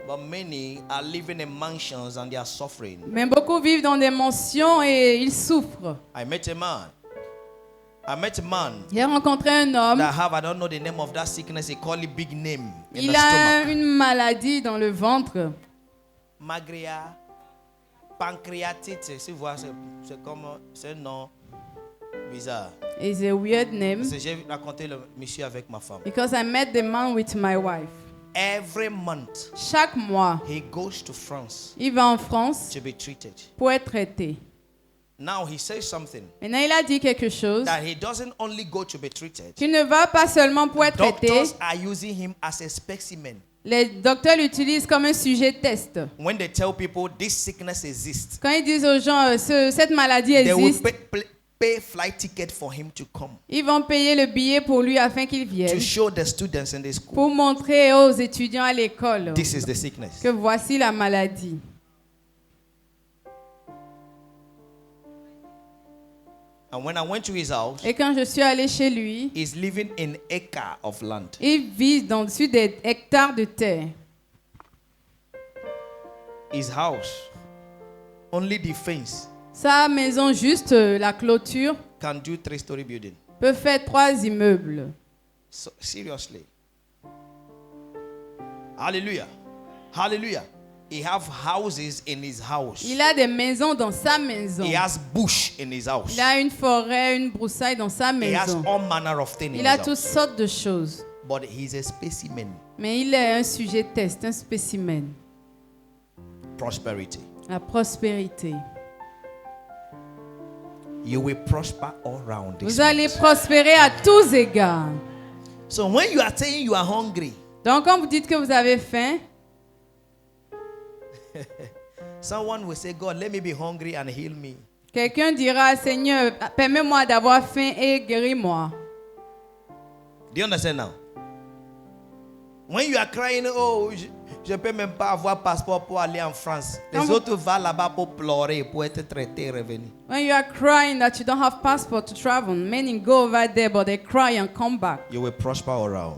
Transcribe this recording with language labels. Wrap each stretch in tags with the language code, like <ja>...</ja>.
<en>But many are living in mansions and they are suffering.</en> <fr>Mais beaucoup vivent dans des mansions et ils souffrent.</fr> <en>I met a man.</en> <fr>J'ai rencontré un homme.</fr> <en>That have, I don't know the name of that sickness, they call it big name in</en> <fr>Il</fr> <en>the</en> <fr>a</fr> <en>stomach.</en> <fr>une maladie dans le ventre. Magria, pancréatite, si vous voyez, c'est comme, c'est un nom bizarre.</fr> <en>It's a weird name</en> <fr>Parce que j'ai raconté le monsieur avec ma femme.</fr> <en>because I met the man with my wife. Every month,</en> <fr>Chaque mois,</fr> <en>he goes to France</en> <fr>il va en France</fr> <en>to be treated.</en> <fr>pour être traité.</fr> <en>Now he says something</en> <fr>Maintenant, il a dit quelque chose.</fr> <en>that he doesn't only go to be treated.</en> <fr>Tu ne vas pas seulement pour être traité.</fr> <en>Doctors are using him as a specimen.</en> <fr>Les docteurs l'utilisent comme un sujet test.</fr> <en>When they tell people this sickness exists,</en> <fr>Quand ils disent aux gens cette maladie</fr> <en>they will</en> <fr>existe,</fr> <en>pay flight ticket for him to come</en> <fr>ils vont payer le billet pour lui afin qu'il</fr> <en>to</en> <fr>vienne</fr> <en>show the students in the school</en> <fr>pour montrer aux étudiants à l'école</fr> <en>this is the sickness.</en> <fr>que voici la maladie.</fr> <en>And when I went to his house,</en> <fr>Et quand je suis allée chez lui,</fr> <en>he's living in acre of land.</en> <fr>il vit dessus des hectares de terre.</fr> <en>His house, only the fence</en> <fr>Sa maison, juste la clôture,</fr> <en>can do 3-story building.</en> <fr>peut faire 3 immeubles.</fr> <en>So, seriously. Hallelujah. Hallelujah. He have houses in his house.</en> <fr>Il a des maisons dans sa maison.</fr> <en>He has bush in his house.</en> <fr>Il a une forêt, une broussaille dans sa</fr> <en>He has</en> <fr>maison.</fr> <en>all manner of things in</en> <fr>Il a</fr> <en>his</en> <fr>toutes</fr> <en>house.</en> <fr>sortes de choses.</fr> <en>But he's a specimen.</en> <fr>Mais il est un sujet test, un spécimen.</fr> <en>Prosperity.</en> <fr>La prospérité.</fr> <en>You will prosper all around this</en> <fr>Vous allez</fr> <en>month.</en> <fr>prospérer à tous égards.</fr> <en>So when you are saying you are hungry,</en> <fr>Donc quand vous dites que vous avez faim,</fr> <en>someone will say, God, let me be hungry and heal me.</en> <fr>quelqu'un dira, Seigneur, permets-moi d'avoir faim et guéris-moi.</fr> <en>Do you understand now? When you are crying,</en> <fr>oh, je ne peux même pas avoir passeport pour aller en France. Les Quand vous- autres vont là-bas pour pleurer, pour être traités, revenir.</fr> <en>When you are crying that you don't have passport to travel, many go over there but they cry and come back. You will prosper all around.</en>